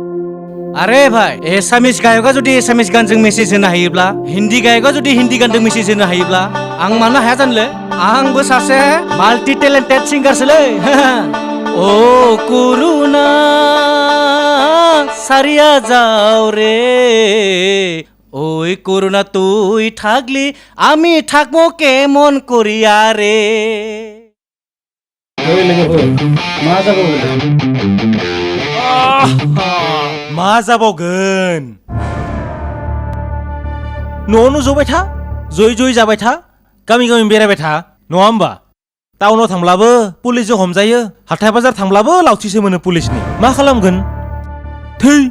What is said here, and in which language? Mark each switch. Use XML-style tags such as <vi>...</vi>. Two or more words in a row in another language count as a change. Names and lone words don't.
<brx>आरे भाई एसामिस गायकआ जुदि एसामिस गानजों मेसेज होनो हायोब्ला हिन्दी गायकआ जुदि हिन्दी गानजों मेसेज होनो हायोब्ला आं मानो हाया जानोलै आंबो सासे</brx> <en>multi talented singer-solai</en> <bn>ও করুণা ছাড়িয়া যাও রে ওই করুণা তুই থাকলি আমি থাকবো কেমন করিয়া রে</bn> <brx>ओइ लोगोफोर मा जाबावगोन मा जाबावगोन न'आवनो जबाय था जयै जाबाय था गामि बेरायबाय था नङा होमबा टाउनाव थांब्लाबो पुलिसजों हमजायो हाथाय बाजार थांब्लाबो लावथिसो मोनो पुलिसनि मा खालामगोन थै</brx>